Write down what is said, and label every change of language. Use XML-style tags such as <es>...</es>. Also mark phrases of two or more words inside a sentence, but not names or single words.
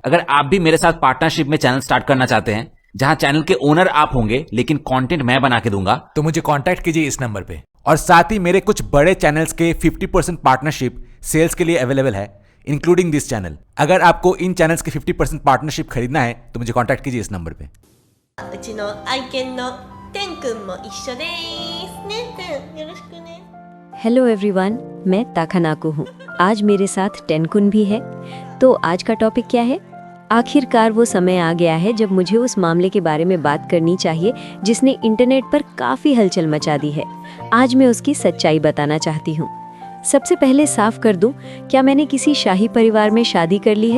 <hi>अगर आप भी मेरे साथ पार्टनरशिप में</hi> <en>channel start</en> <hi>करना चाहते हैं जहां चैनल के ओनर आप होंगे लेकिन कंटेंट मैं बना के दूंगा, तो मुझे कांटेक्ट कीजिए इस नंबर पे। और साथ ही मेरे कुछ बड़े चैनल्स के 50%</hi> <en>partnership sales</en> <hi>के लिए अवेलेबल है,</hi> <en>including this channel.</en> <hi>अगर आपको इन चैनल्स के 50% पार्टनरशिप खरीदना है तो मुझे कांटेक्ट कीजिए इस नंबर पे।</hi> <ja>うちの愛犬のテンくんも一緒ですね。テン、よろしくね。</ja> <en>hello everyone,</en> <hi>मैं ताखानाको हूँ। आज मेरे साथ टेनकुन भी है। तो आज का टॉपिक क्या है? आखिरकार वो समय आ गया है जब मुझे उस मामले के बारे में बात करनी चाहिए जिसने इंटरनेट पर काफ़ी हलचल मचा दी है। आज मैं उसकी सच्चाई बताना चाहती हूँ। सबसे पहले साफ कर दूं, क्या मैंने किसी शाही परिवार में शादी कर ली है?</hi>